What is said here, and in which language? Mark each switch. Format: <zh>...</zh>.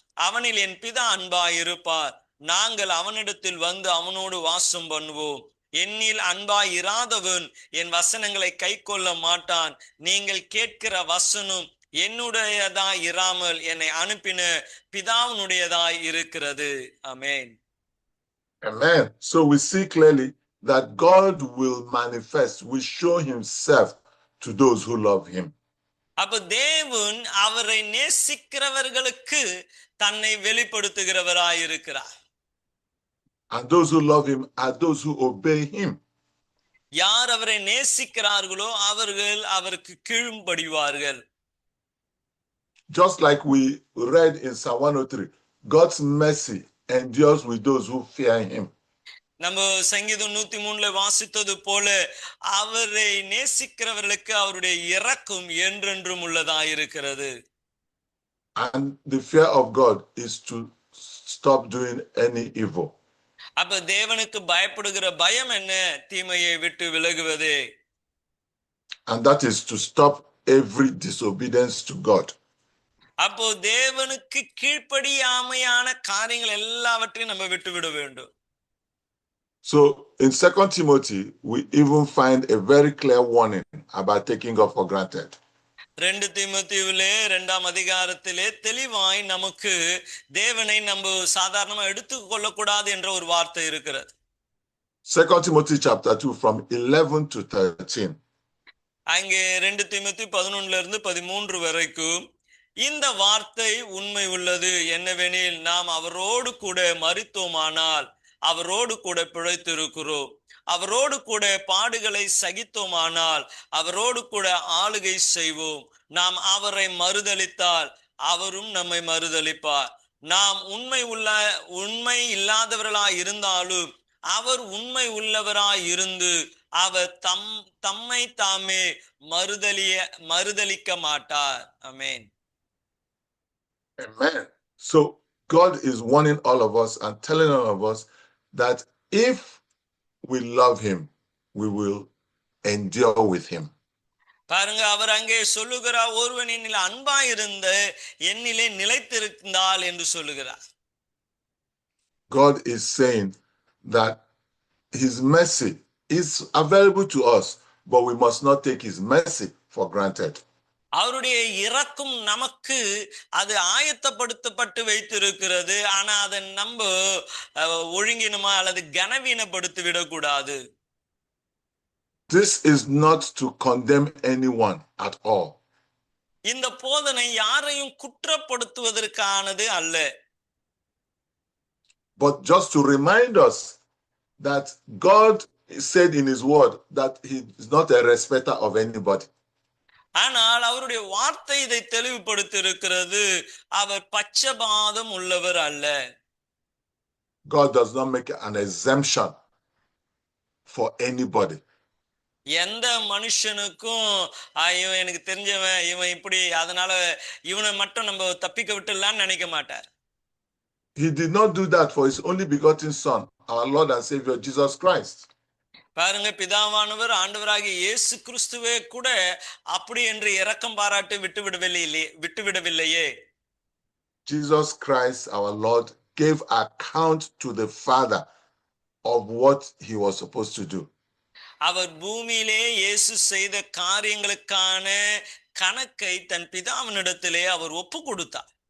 <ta>அவனில் என் பிதா அன்பாய் இருப்பார். நாங்கள் அவனிடத்தில் வந்து அவனோடு வாசம் பண்ணுவோம். என்னில் அன்பாய் இராதவன் என் வசனங்களை கை கொள்ள மாட்டான். நீங்கள் கேட்கிற வசனம் என்னுடையதாய் இராமல் என்னை அனுப்பின பிதாவினுடையதாய் இருக்கிறது. ஆமென்.</ta> <en>Amen. So we see clearly that God will manifest, will show himself to those who love him.</en> <ta>அப்ப தேவன் அவரை நேசிக்கிறவர்களுக்கு தன்னை வெளிப்படுத்துகிறவராய் இருக்கிறார்.</ta> <en>And those who love him are those who obey him.</en> <ta>யார் அவரை நேசிக்கிறார்களோ அவர்கள் அவருக்கு கீழ்ப்படிவார்கள்.</ta> <en>Just like we read in Psalm 103, God's mercy endures with those who fear him.</en> <ta>நம்ம சங்கீதம் 103 வாசித்தது போல அவரை நேசிக்கிறவர்களுக்கு அவருடைய இரக்கம் என்றென்றும் உள்ளதாயிருக்கிறது.</ta> <en>And the fear of God is to stop doing any evil.</en> <ta>அப்ப தேவனுக்கு பயப்படுகிற பயம் என்ன? தீமையை விட்டு விலகுவதே.</ta> <en>And that is to stop every disobedience to God.</en> <ta>அப்போ தேவனுக்கு கீழ்ப்படியாமையான காரியங்கள் எல்லாவற்றையும் நம்ம விட்டுவிட வேண்டும்.</ta> <en>So in 2 Timothy, we even find a very clear warning about taking God for granted.</en> <ta>2 தீமோத்தேயுவிலே 2ஆம் அதிகாரத்திலே தெளிவாய் நமக்கு தேவனை நம்ம சாதாரணமா எடுத்துக்கொள்ளக்கூடாது என்ற ஒரு வார்த்தை இருக்கிறது.</ta> <en>2 Timothy chapter 2 from 11 to 13.</en> <ta>அங்கே 2 தீமோத்தேயு 11 இருந்து 13 வரைக்கும் இந்த வார்த்தை உண்மை உள்ளது. என்னவெனில் நாம் அவரோடு கூட மரித்தோமானால் அவரோடு கூட பிழைத்திருக்கிறோம். அவரோடு கூட பாடுகளை சகித்தோமானால் அவரோடு கூட ஆளுகை செய்வோம். நாம் அவரை மறுதலித்தால் அவரும் நம்மை மறுதலிப்பார். நாம் உண்மை இல்லாதவர்களாய் இருந்தாலும் அவர் உண்மை உள்ளவராய் இருந்து அவர் தம்மை தாமே மறுதலிக்க மாட்டார். ஆமென்.</ta> <en>Amen. So God is warning all of us and telling all of us that if we love him, we will endure with him.</en> <ta>பாருங்க, அவர் அங்கே சொல்லுகிறார், ஒருவன் என்னில் அன்பாய் இருந்த என்னிலே நிலைத்திருந்தால் என்று சொல்லுகிறார்.</ta> <en>God is saying that his mercy is available to us, but we must not take his mercy for granted.</en> <ta>அவருடைய இரக்கம் நமக்கு அது ஆயத்தப்படுத்தப்பட்டு வைத்திருக்கிறது. ஆனா அதை நம்ம ஒழுங்கினமா அல்லது கனவீனப்படுத்தி விடக்கூடாது.</ta> <en>This is not to condemn anyone at all.</en> <ta>இந்த போதனை யாரையும் குற்றப்படுத்துவதற்கானது அல்ல.</ta> <en>But just to remind us that God said in his word that he is not a respecter of anybody.</en> <ta>ஆனால் அவருடைய வார்த்தை இதை தெளிவுபடுத்தி இருக்கிறது. அவர் பட்சபாதம் உள்ளவர் அல்ல.</ta> <en>God does not make an exemption for anybody.</en> <ta>எந்த மனுஷனுக்கும் இவன் எனக்கு தெரிஞ்சவன், இவன் இப்படி, அதனால இவனை மட்டும் நம்ம தப்பிக்க விட்டுலான்னு நினைக்க மாட்டார்.</ta> <en>He did not do that for his only begotten son, our Lord and Savior Jesus Christ.</en> <ta>பாருங்க, பிதாவானவர் ஆண்டவராகிய இயேசு கிறிஸ்துவே கூட அப்படி என்று இரக்கம் பாராட்டி விட்டுவிடவில்லையே.</ta> <en>Jesus Christ, our Lord, gave account to the Father of what he was supposed to do.</en> <ta>அவர் பூமியிலே இயேசு செய்த காரியங்களுக்கான கணக்கை தன் பிதாவினிடத்திலே அவர் ஒப்பு கொடுத்தார்.</ta>